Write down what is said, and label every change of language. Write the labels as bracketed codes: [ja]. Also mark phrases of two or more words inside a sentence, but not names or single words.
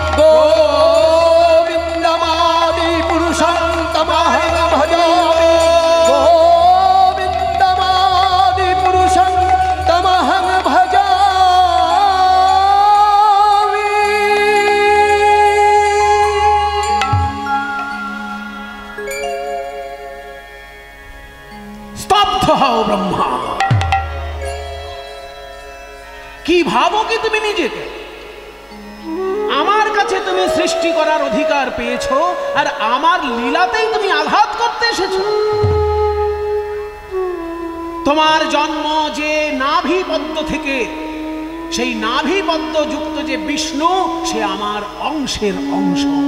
[sa] गोविन्दमादिपुरुषं तमहं भजामि गोविन्दमादिपुरुषं तमहं भजामि। [bn] স্তব্ধ হও ব্রহ্মা। কি ভাবো কি তুমি নিজেকে? আমার কাছে তুমি সৃষ্টি করার অধিকার পেয়েছো, আর আমার লীলাতেই তুমি আঘাত করতে এসেছো। তোমার জন্ম যে নাভিপদ্ম থেকে, সেই নাভিপদ্ম যুক্ত যে বিষ্ণু, সে আমার অংশের অংশ।